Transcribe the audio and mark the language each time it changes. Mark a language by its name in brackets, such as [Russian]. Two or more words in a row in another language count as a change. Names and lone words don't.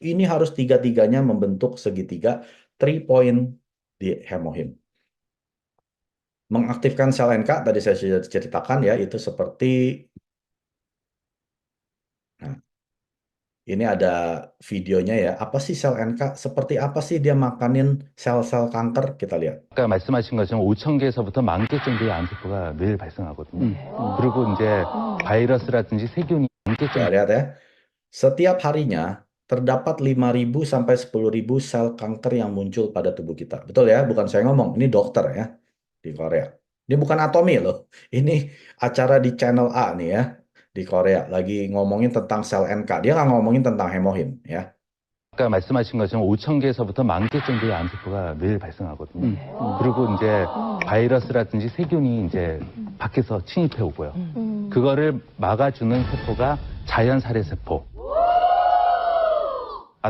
[Indonesian] Ini harus tiga-tiganya membentuk segitiga, 3 point di hemohim. Mengaktifkan sel NK, tadi saya sudah ceritakan ya, itu seperti, nah, ini ada videonya ya. Apa sih sel NK? Seperti apa sih dia makanin sel-sel kanker? Kita lihat. [Korean] 아까 말씀하신 것처럼 5천 개에서부터 10,000개 정도의 암세포가 매일 발생하거든요. 그리고 이제 바이러스라든지 세균이 10,000개 [Indonesian] Kita [Korean] 정도. [Indonesian] lihat ya. Setiap harinya terdapat 5.000 sampai 10.000 sel kanker yang muncul pada tubuh kita. Betul ya? Bukan saya ngomong, ini dokter ya di Korea. Ini bukan Atomi loh. Ini acara di Channel A nih ya di Korea. Lagi ngomongin tentang sel NK. Dia nggak ngomongin tentang hemohim ya. [Korean] 아까 말씀하신 것처럼 5천 개에서부터 10,000개 정도의 암세포가 매일 발생하거든요. 그리고 이제 바이러스라든지 세균이 이제 밖에서 침입해 오고요. 그거를 막아주는 세포가 자연살해 세포.